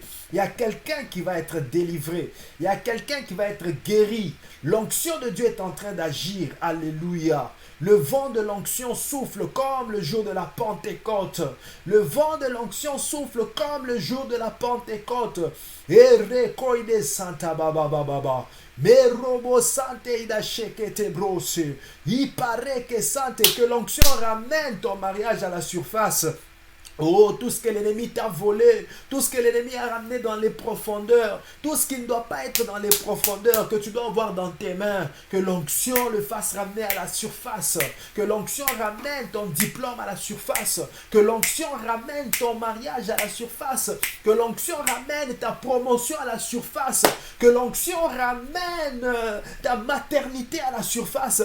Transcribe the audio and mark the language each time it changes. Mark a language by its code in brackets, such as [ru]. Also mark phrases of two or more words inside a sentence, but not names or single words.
[fr] Il y a quelqu'un qui va être délivré. Il y a quelqu'un qui va être guéri. L'onction de Dieu est en train d'agir. Alléluia. Le vent de l'onction souffle comme le jour de la Pentecôte. Le vent de l'onction souffle comme le jour de la Pentecôte. Erekoide Santa Baba Baba. Mais robo sante ida shekete brose. Il paraît que sante que l'onction ramène ton mariage à la surface. Oh, tout ce que l'ennemi t'a volé, tout ce que l'ennemi a ramené dans les profondeurs, tout ce qui ne doit pas être dans les profondeurs, que tu dois avoir dans tes mains, que l'onction le fasse ramener à la surface, que l'onction ramène ton diplôme à la surface, que l'onction ramène ton mariage à la surface, que l'onction ramène ta promotion à la surface, que l'onction ramène ta maternité à la surface.